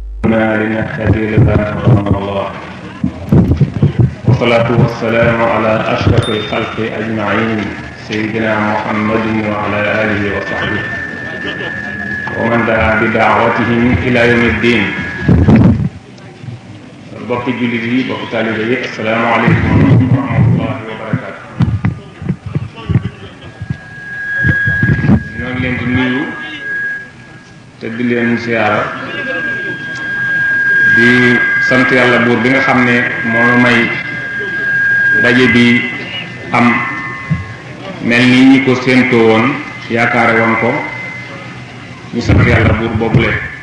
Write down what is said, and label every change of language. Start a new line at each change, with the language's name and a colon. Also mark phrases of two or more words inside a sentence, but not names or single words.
Arabic: كنا لنهتدي لولا أن هدانا الله والصلاة والسلام على أشرف الخلق أجمعين سيدنا محمد وعلى آله وصحبه ومن دعا بدعوتهم إلى يوم الدين.
Wolof: bokki jullit yi bokki taalibe yi
Arabic: السلام عليكم ورحمة الله وبركاته.
Wolof: ñoo ngi leen di nuyu te di leen siyaara di sant yàlla buur bi nga xam ne moo may daje bi am mel ni ñi ko séentoo woon yaakaare woon ko ñu sant yàlla buur boobule